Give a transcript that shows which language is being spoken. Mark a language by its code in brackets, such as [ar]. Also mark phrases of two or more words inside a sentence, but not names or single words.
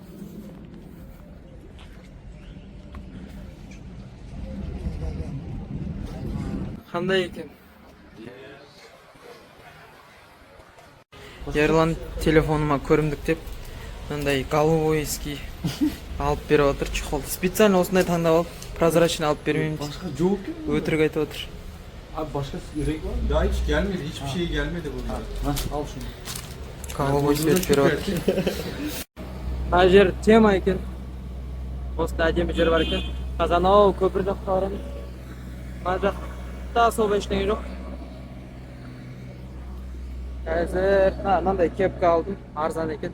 [kk] Қандай екен? Ерлан телефоныма көрімдік деп мынандай голубойский алып беріп отыр чехолды. Специально осындай таңдап алып, прозрачный алып бермеймін. [tr] Başka yok ki. [kk] Өтірік айтып отыр. [tr] Abi başka renk var mı? Daha hiç gelmedi. Hiçbir şey gelmedi burada. Al şunu. [ru] Голубой свет [kk] беріп отыр. Мына жер тема екен. Осында әдемі жер бар екен. Қазір анау көпір жаққа барамыз. Мына жақта особо ештеңе жоқ. Қазір мынандай кепка алдым, арзан екен.